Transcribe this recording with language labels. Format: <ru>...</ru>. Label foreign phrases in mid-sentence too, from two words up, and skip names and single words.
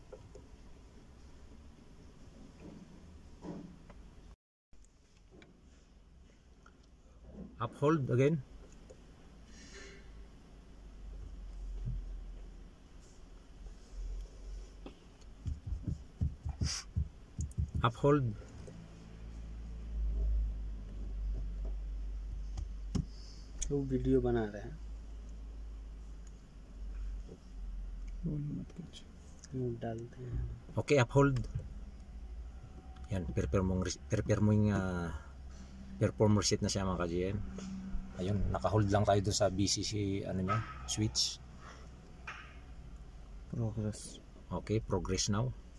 <en>Up hold again. Up hold.</en> <hi>वो वीडियो बना रहे हैं, डालते हैं.</hi> <en>Okay, uphold.</en> <tl>Yan,</tl> <en>perform reset</en> <tl>na siya mga ka-GM. Ayun, naka-hold lang tayo doon sa BCC ano niya, switch.</tl> <en>Progress. Okay, progress now.</en>